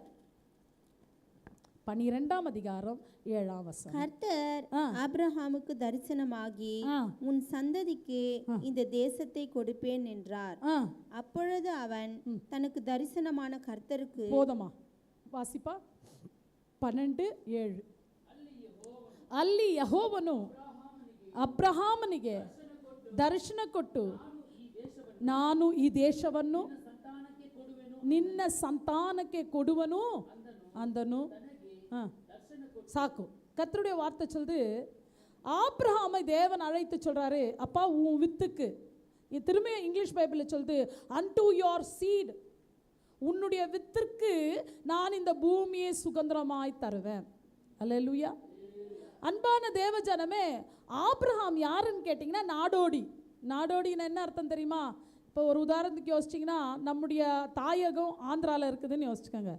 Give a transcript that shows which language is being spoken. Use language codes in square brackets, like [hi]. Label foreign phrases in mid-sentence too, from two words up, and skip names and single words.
[ta] 12ஆம் அதிகாரம் 7ஆம் வசனம். கர்த்தர் ஆபிரகாமுக்கு தரிசனமாகி உன் சந்ததிக்கு இந்த தேசத்தை கொடுப்பேன் என்றார். அப்பொழுது அவன் தனக்கு தரிசனமான கர்த்தருக்கு போதமா வாசிப்பா [kn] 12:7 ಅಲ್ಲಿ ಯೆಹೋವನು ಅಬ್ರಹಾಮನಿಗೆ ದರ್ಶನ ಕೊಟ್ಟು ನಾನು ಈ ದೇಶವನ್ನು ನಿನ್ನ ಸಂತಾನಕ್ಕೆ ಕೊಡುವನು ಅಂದನು. [ta] சாக்கு கர்த்தருடைய வார்த்தை சொல்லுது, ஆபிரகாமை தேவன் அழைத்து சொல்றாரு, அப்பா உன் வித்துக்கு, திரும்ப இங்கிலீஷ் பைபிளில் சொல்லுது [en] unto your seed, [ta] உன்னுடைய வித்திற்கு நான் இந்த பூமியை சுதந்திரமாய் தருவேன். அல்லேலூயா. அன்பான தேவ ஜனமே, ஆபிரகாம் யாருன்னு கேட்டிங்கன்னா நாடோடி. நாடோடின்னு என்ன அர்த்தம் தெரியுமா? இப்போ ஒரு உதாரணத்துக்கு யோசிச்சிங்கன்னா, நம்முடைய தாயகம் ஆந்திராவில் இருக்குதுன்னு யோசிச்சுக்கோங்க.